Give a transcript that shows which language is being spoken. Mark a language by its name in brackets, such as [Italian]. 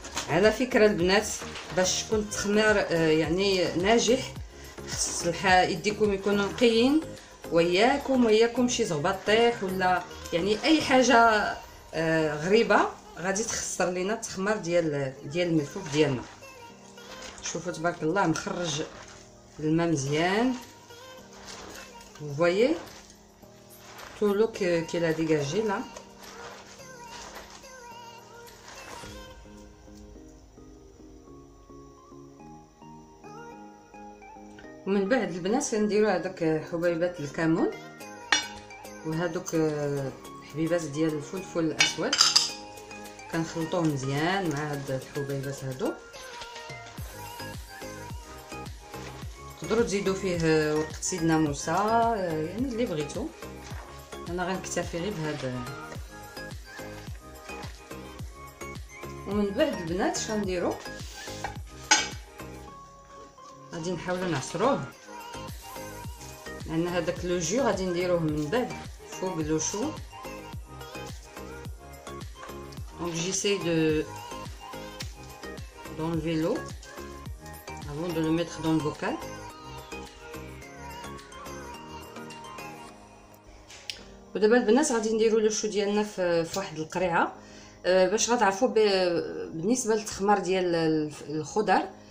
[Arabic] على فكره البنات باش يكون التخمير يعني ناجح، خص يديكم يكونوا نقيين، وياكم شي زغباطيح ولا يعني اي حاجه غريبه غادي تخسر لينا التخمير ديال الملفوف ديالنا. شوفوا تبارك الله مخرج الماء مزيان. [French] vous voyez tout l'eau qu'il a dégagé là. [Arabic] ومن بعد البنات كنديروا هذاك حبيبات الكمون وهذوك حبيبات ديال الفلفل الاسود، كنخلطوه مزيان مع هاد الحبيبات هادو. تقدروا تزيدوا فيه ورقه سيدنا موسى، يعني اللي بغيتو. انا غنكتفي غير بهذا. ومن بعد البنات اش غنديروا؟ غادي نحاولوا نعصروه، لان هذاك لو جو غادي نديروه من بعد فوق لو شو. [French] دونك j'essaie d'enlever l'eau avant de le mettre dans le bocal. [Arabic] ودابا البنات غادي نديروا لو شو ديالنا في واحد القريعه باش غتعرفوا بالنسبه للتخمار ديال الخضر.